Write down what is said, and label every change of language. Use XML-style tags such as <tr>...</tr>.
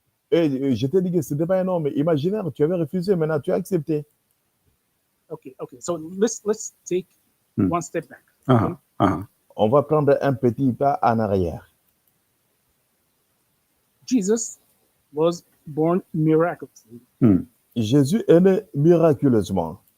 <fr>Et je t'ai dit que ce n'était pas un homme imaginaire, tu avais refusé, maintenant tu as accepté.</fr> <en>Okay. So let's take one step back. Uh-huh. Uh-huh.</en> <fr>On va prendre un petit pas en arrière.</fr> <en>Jesus was born miraculously,</en> <fr>Jésus est né miraculeusement.</fr>